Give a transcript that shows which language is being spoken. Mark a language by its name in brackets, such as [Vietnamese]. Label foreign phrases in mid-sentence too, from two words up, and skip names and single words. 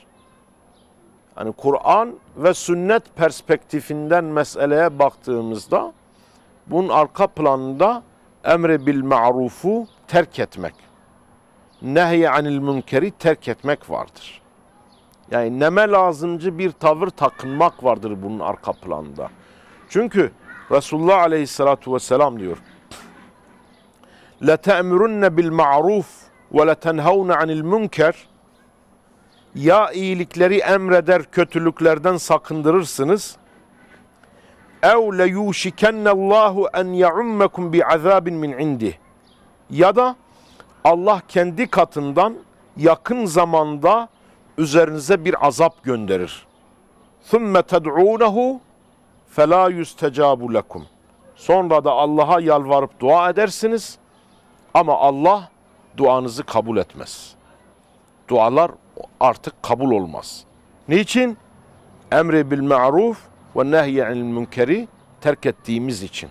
[Turkish] Hani Kur'an ve sünnet perspektifinden meseleye baktığımızda bunun arka planında emre bil ma'rufu terk etmek, nehye anil münkeri terk etmek vardır. Yani neme lazımcı bir tavır takınmak vardır bunun arka planında. Çünkü Resulullah Aleyhisselatü Vesselam diyor, [Arabic] لَتَأْمُرُنَّ بِالْمَعْرُوفِ وَلَتَنْهَوْنَ عَنِ الْمُنْكَرِ. [Turkish] Ya iyilikleri emreder, kötülüklerden sakındırırsınız. [Arabic] اَوْ لَيُوشِكَنَّ اللّٰهُ اَنْ يَعُمَّكُمْ بِعَذَابٍ مِنْ عِنْدِهِ. [Turkish] Ya da Allah kendi katından yakın zamanda üzerinize bir azap gönderir. [Arabic] ثُمَّ تَدْعُونَهُ فَلَا يُسْتَجَابُ لَكُمْ. [Turkish] Sonra da Allah'a yalvarıp dua edersiniz ama Allah duanızı kabul etmez. Dualar artık kabul olmaz. Niçin? Emri bil ma'ruf ve nehye anil münkeri terk ettiğimiz için.